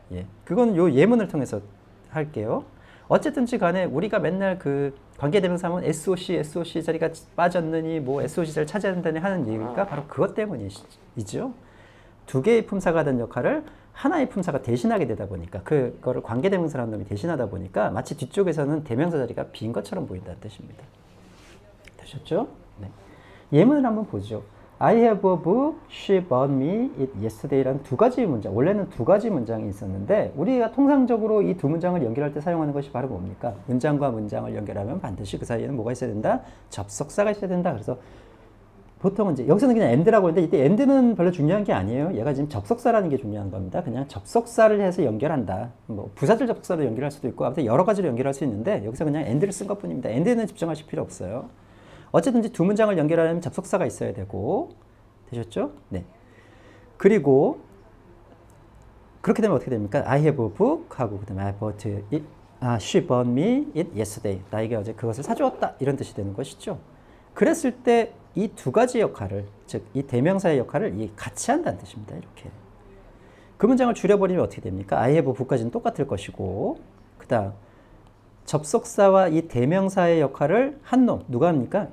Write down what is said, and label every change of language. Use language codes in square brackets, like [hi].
[ko] 예, 그건 요 예문을 통해서 할게요. 어쨌든지 간에 우리가 맨날 그 관계대명사 하면 SOC 자리가 빠졌느니 뭐 SOC 자리를 찾아야 된다니 하는 얘기가 바로 그것 때문이죠. 두 개의 품사가 된 역할을 하나의 품사가 대신하게 되다 보니까 그거를 관계대명사라는 놈이 대신하다 보니까 마치 뒤쪽에서는 대명사 자리가 빈 것처럼 보인다는 뜻입니다. 되셨죠? 네. 예문을 한번 보죠. [en] I have a book, she bought me it yesterday [ko] 라는 두 가지 문장. 원래는 두 가지 문장이 있었는데 우리가 통상적으로 이 두 문장을 연결할 때 사용하는 것이 바로 뭡니까? 문장과 문장을 연결하면 반드시 그 사이에는 뭐가 있어야 된다? 접속사가 있어야 된다. 그래서 보통은 이제 여기서는 그냥 and라고 하는데 이때 and는 별로 중요한 게 아니에요. 얘가 지금 접속사라는 게 중요한 겁니다. 그냥 접속사를 해서 연결한다. 뭐 부사절 접속사로 연결할 수도 있고 아무튼 여러 가지로 연결할 수 있는데 여기서 그냥 and를 쓴 것뿐입니다. and는 집중하실 필요 없어요. 어쨌든 두 문장을 연결하려면 접속사가 있어야 되고 되셨죠? 네. 그리고 그렇게 되면 어떻게 됩니까? [en] I have a book [ko] 하고 그다음에 [en] I bought it. She bought me it yesterday. [ko] 나에게 어제 그것을 사주었다. 이런 뜻이 되는 것이죠. 그랬을 때 이 두 가지 역할을, 즉 이 대명사의 역할을 같이 한다는 뜻입니다. 이렇게. 그 문장을 줄여버리면 어떻게 됩니까? [en] I have a book [ko] 까지는 똑같을 것이고 그 다음 접속사와 이 대명사의 역할을 한 놈, 누가 합니까?